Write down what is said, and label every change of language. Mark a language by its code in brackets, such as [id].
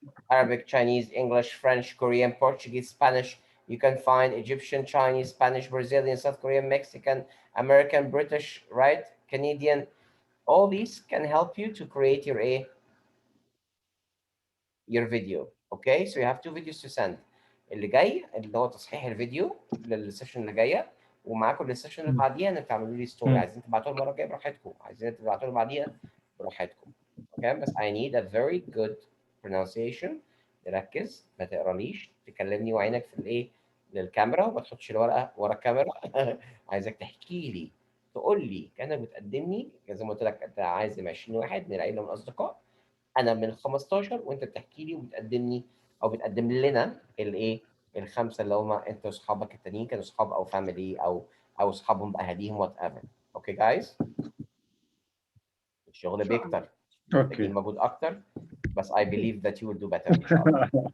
[en] Arabic, Chinese, English, French, Korean, Portuguese, Spanish. You can find Egyptian, Chinese, Spanish, Brazilian, South Korean, Mexican, American, British, right? Canadian. All these can help you to create your video. Okay, so you have two videos to send. [ar] اللي جاي اللي هو تصحيح الفيديو للسيشن اللي جايه، ومعاكم للسيشن اللي بعديها انك تعملوا لي ستوري. عايزين تبعتوها المره الجايه براحتكم، عايزين تبعتوها اللي بعديها براحتكم. اوكي، بس [en] I need a very good pronunciation. [ar] تركز، ما تقراليش، تكلمني وعينك في الايه للكاميرا، وما تحطش الورقه ورا الكاميرا. عايزك تحكي لي، تقول لي كانك بتقدمني زي ما قلت لك، انت عازم 20 واحد من العيله من الاصدقاء، انا من 15 وانت بتحكي لي وبتقدمني او بتقدم لنا الايه الخمسه اللي هم انت واصحابك التانيين كانوا اصحاب او فاميلي او اصحابهم باهاليهم [en] Whatever. Okay جايز، [ar] الشغل بيكتر، محتاجين اوكي مجهود اكتر، بس [en] I believe that you will do better [ar] ان شاء الله.